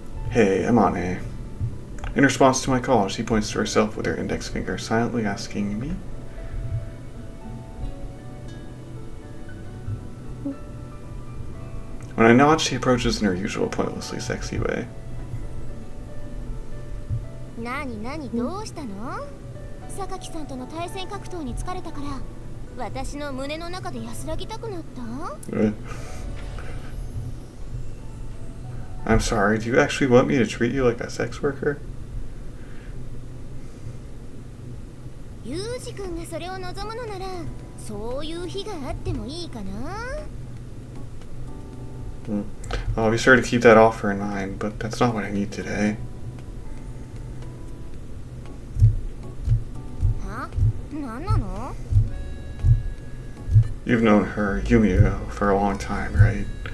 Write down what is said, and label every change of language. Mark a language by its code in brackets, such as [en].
[en] Hey, Amane. In response to my call, she points to herself with her index finger, silently asking me? When I nod, she approaches in her usual pointlessly sexy way. [ja] 何どうしたの？榊さんとの対戦格闘に疲れたから、私の胸の中で安らぎたくなった？ [en] I'm sorry, do you actually want me to treat you like a sex worker? [ja] ユージ君がそれを望むのなら、そういう日があってもいいかな？ [en] I'll be sure to keep that offer in mind, but that's not what I need today. [ja] Huh? 何なの? [en] You've known her, Yumiko, for a long time, right?